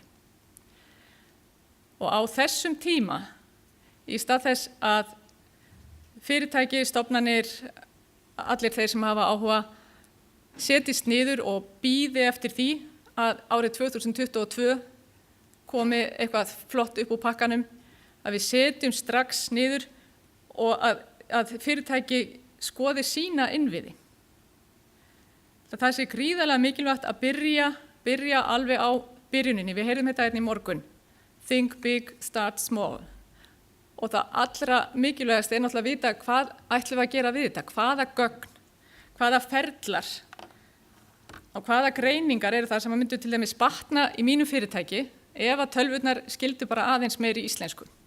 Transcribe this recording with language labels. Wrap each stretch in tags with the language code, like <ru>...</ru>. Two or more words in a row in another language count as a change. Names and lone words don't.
<is>Og á þessum tíma, í stað þess að fyrirtæki, stofnanir, allir þeir sem hafa áhuga, setjist niður og bíði eftir því að árið 2022 komi eitthvað flott upp úr pakkanum, að við setjum strax niður og að fyrirtæki skoði sína innviði. Það sé gríðarlega mikilvægt að byrja alveg á byrjuninni. Við heyrðum þetta hérna í morgun.</is> <en>Think big, start small.</en> <is>Og það allra mikilvægast náttúrulega að vita hvað ætlum við að gera við þetta, hvaða gögn, hvaða ferlar og hvaða greiningar eru það sem að myndu til dæmis batna í mínu fyrirtæki ef að tölvurnar skildu bara aðeins meiri íslensku.</is>